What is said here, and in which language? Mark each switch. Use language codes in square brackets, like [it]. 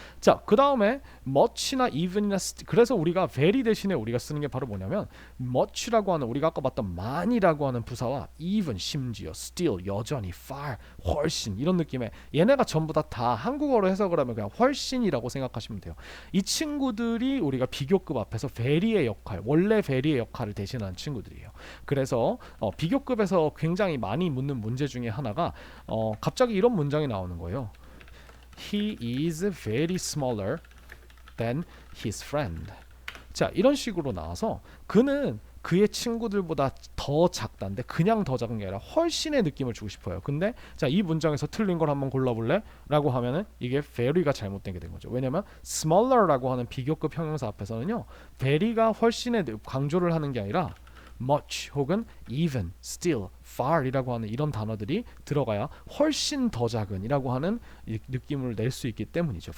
[ko] 자, 그 다음에 much나 even이나 그래서 우리가 very 대신에 우리가 쓰는 게 바로 뭐냐면 much라고 하는 우리가 아까 봤던 많이라고 하는 부사와 even 심지어 still 여전히 far 훨씬 이런 느낌의 얘네가 전부 다 한국어로 해석을 하면 그냥 훨씬이라고 생각하시면 돼요. 이 친구들이 우리가 비교급 앞에서 very의 역할 원래 very의 역할을 대신하는 친구들이에요. 그래서 비교급에서 굉장히 많이 묻는 문제 중에 하나가 갑자기 이런 문장이 나오는 거예요. [en] He is very smaller than his friend. [ko] 자, 이런 식으로 나와서 그는 그의 친구들보다 더 작다인데 그냥 더 작은 게 아니라 훨씬의 느낌을 주고 싶어요. 근데 자, 이 문장에서 틀린 걸 한번 골라볼래? 라고 하면은 이게 very가 잘못된 게 된 거죠. 왜냐면 smaller라고 하는 비교급 형용사 앞에서는요. very가 훨씬의 강조를 하는 게 아니라 much 혹은 even, still, far 이라고 하는 이런 단어들이 들어가야 훨씬 더 작은 이라고 하는 느낌을 낼 수 있기 때문이죠.